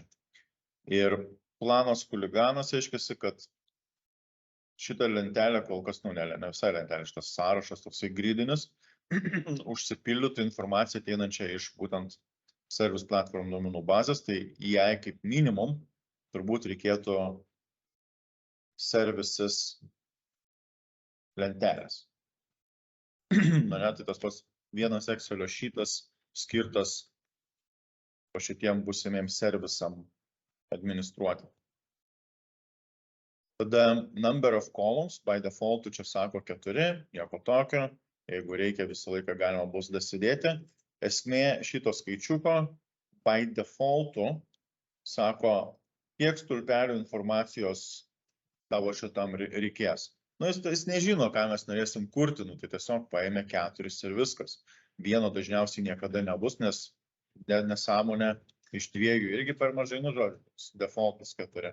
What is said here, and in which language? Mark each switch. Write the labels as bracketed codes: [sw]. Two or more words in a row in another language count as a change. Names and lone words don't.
[lt] Ir planas chuliganas reiškiasi, kad šitą lentelę kol kas, ne visai lentelė, šitas sąrašas toksai gridinis, užsipildytų informaciją ateinančią iš būtent Service Platform duomenų bazės, tai jai kaip minimum turbūt reikėtų services lentelės. Tai tas pats vienas Excelio šytas skirtas po šitiem būsimiem servisam administruoti. Tada [en] number of columns by default [lt] čia sako 4, nieko tokio. Jeigu reikia, visą laiką galima bus dasidėti. Esmė šito skaičiuko [en] by default [lt] sako, kiek stulpelių informacijos tavo šitam reikės. Jis nežino, ką mes norėsim kurti, tai tiesiog paėmė 4 ir viskas. Vieno dažniausiai niekada nebus, nes nesąmonė iš 2 irgi per mažai, žodžiu, defaultas 4.